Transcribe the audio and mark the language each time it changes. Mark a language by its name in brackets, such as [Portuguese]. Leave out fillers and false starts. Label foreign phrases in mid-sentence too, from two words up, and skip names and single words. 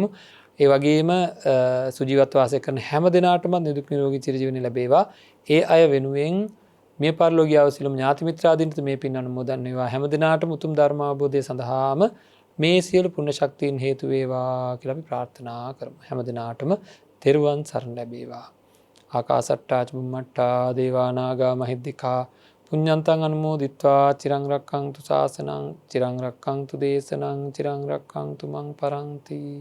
[Sinhala] ඒ වගේම සුජීවත්ව වාසය කරන හැම දිනාටම නිදුක් නිරෝගී චිරජීවනය ලැබේවා. ඒ අය වෙනුවෙන් මේ පරිලෝකීය සියලුම ඥාති මිත්‍රාදීන්ට මේ පින් අනුමෝදන් වේවා. හැම දිනාටම උතුම් ධර්ම අවබෝධය සඳහාම මේ සියලු පුණ්‍ය ශක්තියින් හේතු වේවා කියලා අපි ප්‍රාර්ථනා කරමු. හැම දිනාටම තෙරුවන් සරණ ලැබේවා. [Pali] ආකාසට්ටා චුම්මට්ටා දේවා නාග මහිද්దికා පුඤ්ඤන්තං අනුමෝදිත්වා චිරං රක්ඛන්තු ශාසනං චිරං රක්ඛන්තු දේශනං චිරං රක්ඛන්තු මං පරන්ති.